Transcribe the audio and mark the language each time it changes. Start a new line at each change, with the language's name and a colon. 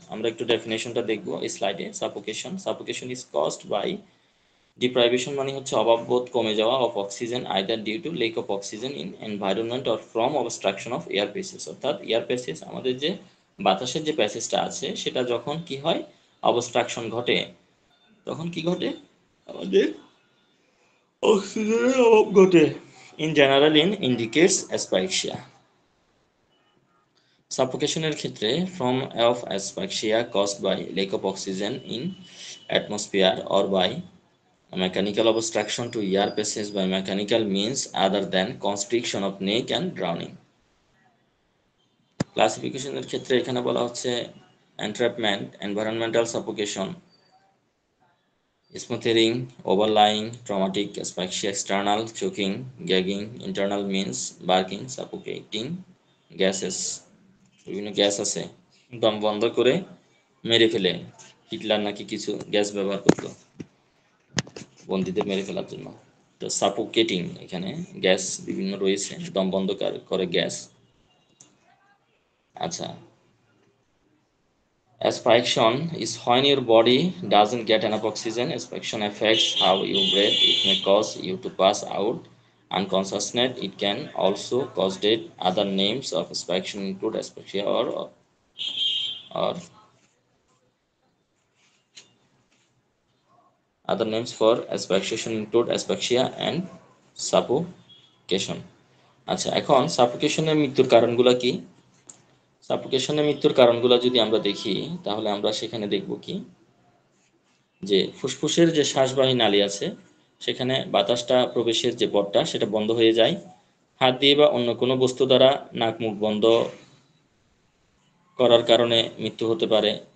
Bangla: আমরা একটু ডেফিনেশনটা দেখব এই স্লাইডে।
English: suffocation is caused by deprivation,
Bangla: মানে হচ্ছে অভাববোধ, কমে যাওয়া
English: Of oxygen either due to lack of oxygen in environment or from obstruction of air passage.
Bangla: অর্থাৎ এয়ার প্যাসেজ, আমাদের যে বাতাসের যে প্যাসেজটা আছে সেটা যখন কি হয়, অবস্ট্রাকশন ঘটে, তখন কি ঘটে, আমাদের অক্সিজেনের অভাব ঘটে।
English: In general indicates asphyxia.
Bangla: সাফোকেশনের ক্ষেত্রে
English: Form of asphyxia caused by lack of oxygen in atmosphere or by mechanical obstruction to air passage by mechanical means other than constriction of neck and drowning.
Bangla: ক্লাসিফিকেশনের ক্ষেত্রে এখানে বলা হচ্ছে
English: entrapment, environmental suffocation, smothering, overlying, traumatic asphyxia, external choking, gagging, internal means barking, suffocating gases।
Bangla: বিভিন্ন gas আছে, দম বন্ধ করে মেরে ফেলে। হিটলার নাকি কিছু গ্যাস ব্যবহার করতো বন্দীদের মেরে ফেলার জন্য। তো সাফোকেটিং, এখানে গ্যাস বিভিন্ন রয়েছে, দম বন্ধ করে গ্যাস।
English: আচ্ছা, asphyxiation is when your body doesn't get enough oxygen. Asphyxiation affects how you breathe. It may cause you to pass out unconsciousness. It can also cause death. Other names of asphyxiation include asphyxia or other names for asphyxiation include asphyxia and suffocation.
Bangla: আচ্ছা, এখন সাফোকেশনের মৃত্যুর কারণগুলো কি? সাফোকেশনের মৃত্যুর কারণগুলো যদি আমরা দেখি তাহলে আমরা সেখানে দেখব কি, যে ফুসফুসের যে শ্বাসবাহী নালী আছে সেখানে বাতাসটা প্রবেশের যে পথটা সেটা বন্ধ হয়ে যায়। হাত দিয়ে বা অন্য কোনো বস্তু দ্বারা নাক মুখ বন্ধ করার কারণে মৃত্যু হতে পারে।